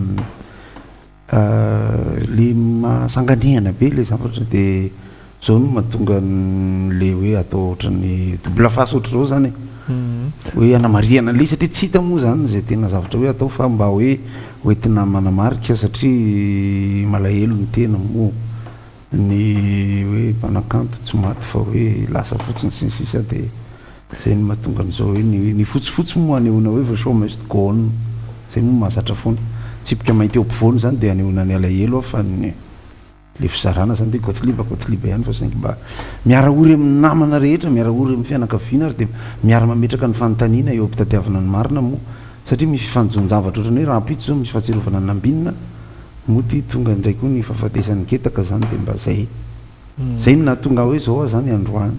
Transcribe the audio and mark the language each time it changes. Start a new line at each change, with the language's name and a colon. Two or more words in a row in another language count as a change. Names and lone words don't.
Malagasy: le mahasanganihana be le zavatra dia zao no mahatonga le hoe atao ohatran'ny
French: double face
Malagasy: ohatr' zao zany hoe anamariana le satria tsy hita moa zany zay tena zavatra hoe atao fa mba hoe hoentina manamarika satria malahelo ny tena moa ny hoe mpanakanto tsy maty fa hoe lasa fotsiny sy ny sisa dia zay ny mahatonga an'izao hoe ny fotsifotsy moa anehoana hoe va
English: show must go on
Malagasy: zay moa mahazatra foana tsipika mainty eo ampovoany zany dia anehoana ny alahelo a fa ny le fizarana zany dia kotiliba ihany fa saingy mba miara-ory amin'ny namana rehetra miara-ory amin'ny fianakaviana ary dia miara mametraka ny fanontaniana eo ampitadiavana ny marina moa satria misy fifanjonjavatra ohatrany hoe raha ampito zao misy fahatsiarovana ny nambinina mody tonga indray koa ny fahafatesan'ny ketaka zany dia mba zay no nahatonga hoe zao zany androany